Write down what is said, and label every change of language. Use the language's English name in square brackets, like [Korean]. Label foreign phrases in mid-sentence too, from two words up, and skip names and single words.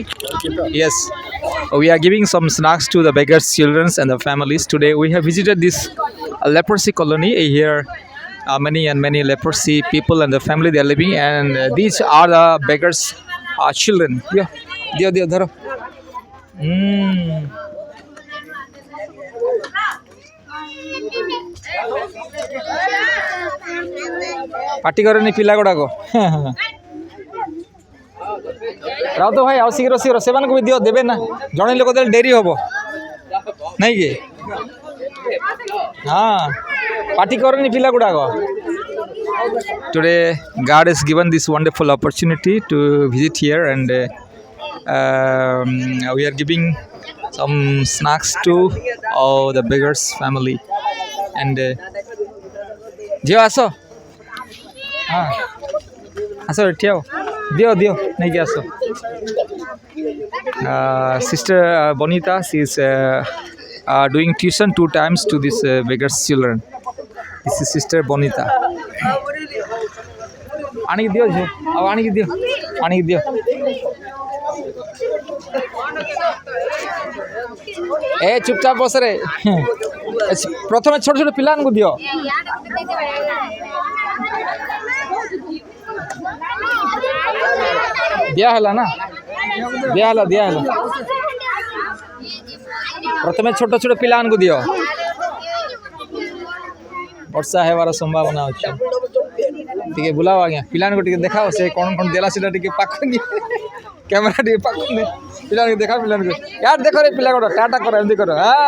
[English] Yes, we are giving some snacks to the beggars children and the families. Today we have visited this leprosy colony here. Many leprosy people and the family they are living, and these are the beggars children. Yeah, dio dharo. [Odia] ପାଟି କରେନି ପିଲା ଗୁଡ଼ାକ ରାଉତ ଭାଇ ଆଉ ଶୀଘ୍ର ଶୀଘ୍ର ସେମାନଙ୍କୁ ବି ଦିଅ ଦେବେ ନା ଜଣେ ଲୋକ ଦେଲେ ଡେରି ହବ ନାଇଁ କି ହଁ ପାଟି କରେନି ପିଲା ଗୁଡ଼ାକ [English] Today God has given this wonderful opportunity to visit here, and we are giving some snacks to all the beggars family. And [Odia] ଝିଅ ଆସ ହଁ ଆସ ଏଠି ଆଉ ଦିଅ ନେଇକି ଆସ [English] sister Bonita, she is doing tuition 2 times to this beggars children. This is sister Bonita. [Odia] ଆଣିକି ଦିଅ ଝିଅ ଆଉ ଆଣିକି ଦିଅ ଏ ଚୁପଚାପ ବସରେ ପ୍ରଥମେ ଛୋଟ ଛୋଟ ପିଲାମାନଙ୍କୁ ଦିଅ ଦିଆହେଲା ନା ଦିଆହେଲା ପ୍ରଥମେ ଛୋଟ ଛୋଟ ପିଲାମାନଙ୍କୁ ଦିଅ ବର୍ଷା ହେବାର ସମ୍ଭାବନା ଅଛି ଟିକେ ବୁଲାଅ ଆଜ୍ଞା ପିଲାମାନଙ୍କୁ ଟିକେ ଦେଖାଅ ସେ କ'ଣ ଦେଲା ସେଟା ଟିକେ ପାଖକୁ ନିଏ କ୍ୟାମେରା ଟିକେ ପାଖକୁ ନିଏ ପିଲାମାନଙ୍କୁ ଦେଖାଅ ପିଲାମାନଙ୍କୁ ୟାର ଦେଖ ରେ ପିଲା ଗୋଟେ ଟାଟା କର ଏମିତି କର